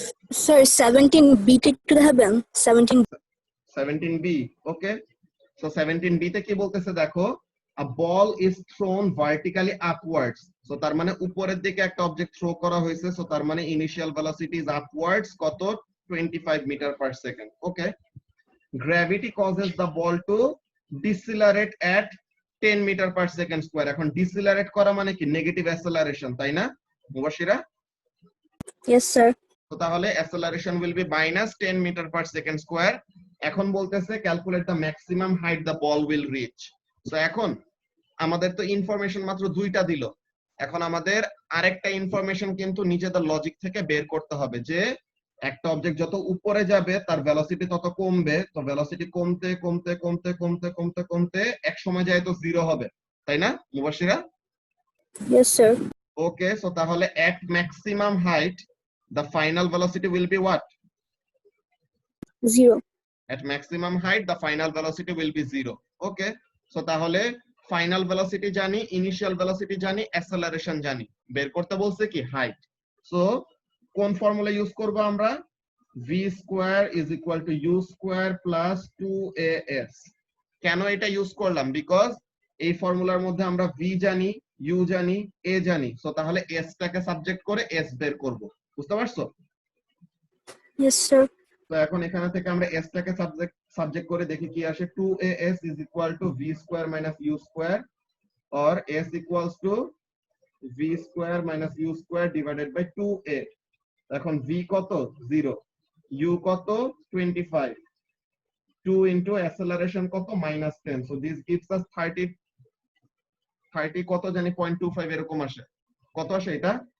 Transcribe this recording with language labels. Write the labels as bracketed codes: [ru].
[bn] Sir 17B তে একটু দেখাবেন 17 17b, ওকে। সো 17b তে কি বলতেছে দেখো, [en] a ball is thrown vertically upwards, [bn] so তার মানে উপরের দিকে একটা অবজেক্ট থ্রো করা হয়েছে, সো তার মানে [en] initial velocity is upwards [bn] কত 25 metre per second, okay. [en] Gravity causes the ball to decelerate at 10 metre per second square. [bn] এখন ডিসিলারেট করা মানে কি নেগেটিভ অ্যাসেলারেশন, তাই না মুবাশিরা? [en] yes sir [bn] তো তাহলে [en] Acceleration will be -10 metre per second square. এখন বলতেছে calculate the maximum height the ball will reach. [bn] So এখন আমাদের তো ইনফরমেশন মাত্র দুইটা দিল, এখন আমাদের আরেকটা ইনফরমেশন কিন্তু নিজেদের লজিক থেকে বের করতে হবে যে একটা অবজেক্ট যত উপরে যাবে তার ভেলোসিটি তত কমবে, তো ভেলোসিটি কমতে কমতে কমতে কমতে কমতে কমতে এক সময় যায় তো জিরো হবে, তাই না Mubashira? [en] yes sir okay, [bn] so তাহলে [en] at maximum height the final velocity will be what? 0 At maximum height the final velocity will be 0, okay। [bn] So তাহলে ফাইনাল ভেলোসিটি জানি, ইনিশিয়াল ভেলোসিটি জানি, অ্যাসেলারেশন জানি, বের করতে বলছে কি হাইট। [en] so [bn] কোন [en] formula use [bn] করব আমরা? [en] v square is equal to u square plus 2as। [bn] কেন এটা ইউজ করলাম? বিকজ এই ফর্মুলার মধ্যে আমরা v জানি, u জানি, a জানি, সো তাহলে s টাকে সাবজেক্ট করে s বের করব, বুঝতে পারছো? [en] yes sir [bn] তো এখন এখানে থেকে আমরা s টাকে সাবজেক্ট করে দেখি কি আসে। [en] 2as is equal to v square minus u square or s equals to v square minus u square divided by 2a। [bn] এখন v কত 0, u কত 25, 2 into acceleration কত -10, [en] so this gives us [bn] 30 কত জানি 0.25 এরকম আসে। কত আসে এটা?